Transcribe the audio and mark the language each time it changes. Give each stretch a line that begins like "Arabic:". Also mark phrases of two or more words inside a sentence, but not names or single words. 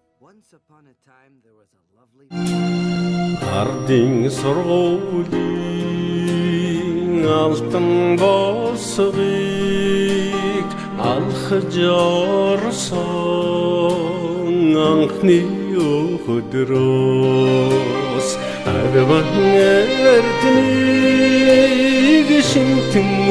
English: Once upon a time there was a lovely
Mongolian: Ардын сургуулийн алтан босгыг алхаж орсон анхны өдрөөс агван эрднийг шинтэн